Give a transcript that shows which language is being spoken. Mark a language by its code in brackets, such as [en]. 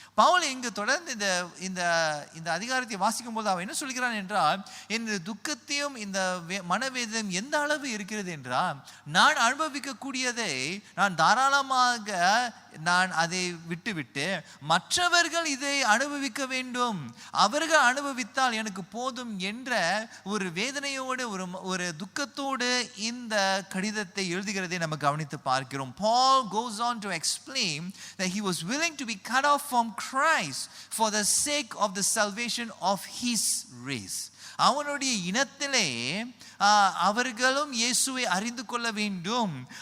[ta] பவுல் இங்கு தொடர்ந்து இந்த அதிகாரத்தை வாசிக்கும் போது அவன் என்ன சொல்கிறான் என்றால், இந்த துக்கத்தையும் இந்த மனவேதனையும் எந்த அளவு இருக்கிறது என்றால் நான் அனுபவிக்கக்கூடியதை நான் தாராளமாக நான் அதை விட்டுவிட்டு மற்றவர்கள் இதை அனுபவிக்க வேண்டும், அவர்கள் அனுபவித்தால் எனக்கு போதும் என்ற ஒரு வேதனையோடு ஒரு துக்கத்தோடு இந்த கடிதத்தை எழுதுகிறதை நம்ம கவனித்து பார்க்கிறோம். [en] Paul goes on to explain that he was willing to be cut off from Christ for the sake of the salvation of his race. [ta] அவனுடைய இனத்திலே அவர்களும் இயேசுவை அறிந்து கொள்ள வேண்டும்.